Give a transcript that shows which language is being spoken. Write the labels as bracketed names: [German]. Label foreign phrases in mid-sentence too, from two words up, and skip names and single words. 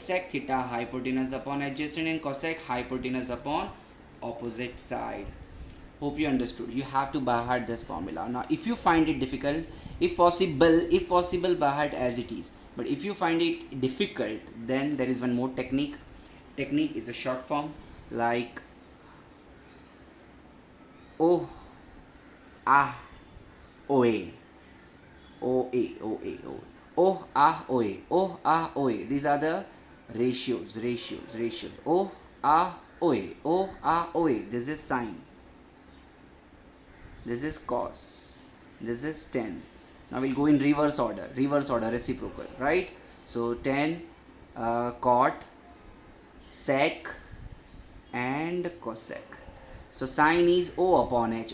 [English] Sec theta, hypotenuse upon adjacent. And cosec, hypotenuse upon opposite side. Hope you understood. You have to by heart this formula. Now if you find it difficult, if possible by heart as it is. But if you find it difficult, then there is one more technique. Technique is a short form like O, ah, oe, oe, oe, oe. Oh, ah, oe, oh, ah, oe. These are the ratios. Oh, ah, oe, oh, ah, oe. This is sine. This is cos. This is tan. Now we'll go in reverse order. Reciprocal, right? So tan, cot, sec, and cosec. So sine is O upon H.